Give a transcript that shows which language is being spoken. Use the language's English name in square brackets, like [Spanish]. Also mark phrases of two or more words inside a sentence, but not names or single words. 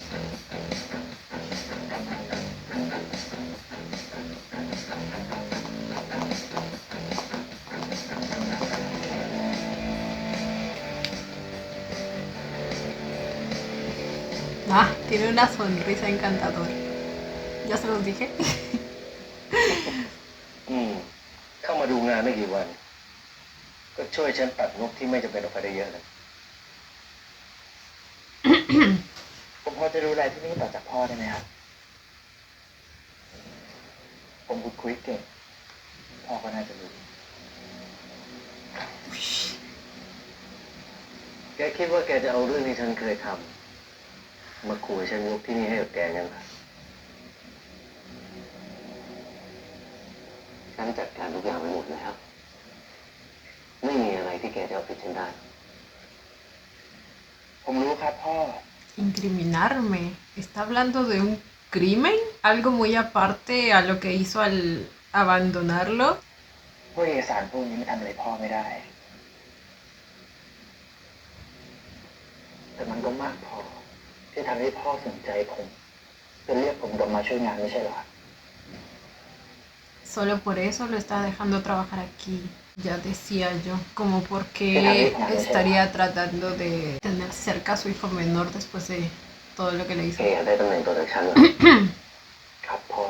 [Spanish] Ah, tiene una sonrisa encantadora. Ya se los dije. [Thai] เข้ามาดูงานไม่กี่วัน ก็ช่วยฉันตัดงบที่ไม่จำเป็นออกไปได้เยอะเลย ผมพอจะดูแลที่นี่ต่อจากพ่อได้ไหมครับ ผมพูดคุยเก่ง พ่อก็น่าจะรู้ แกคิดว่าแกจะเอาเรื่องที่ฉันเคยทำมาขู่ให้ฉันยกที่นี่ให้กับแกงั้นเหรอฉันจัดการทุกอย่างไปหมดแล้ว ไม่มีอะไรที่แกจะเอาผิดฉันได้ ผมรู้ครับพ่อ [Spanish] Incriminarme. ¿Está hablando de un crimen? ¿Algo muy aparte a lo que hizo al abandonarlo? [Thai] พวกเอกสารพวกนี้ไม่ทำอะไรพ่อไม่ได้ แต่มันก็มากพอ ที่ทำให้พ่อสนใจผมจะเรียกผมกลับมาช่วยงานไม่ใช่เหรอ [Spanish] Solo por eso lo está dejando trabajar aquí. Ya decía yo, como porque estaría tratando de tener cerca a su hijo menor después de todo lo que le [Thai] แก [Spanish] hizo. [Thai] อยากได้ตำแหน่งตัวจากฉันเหรอ ครับพ่อ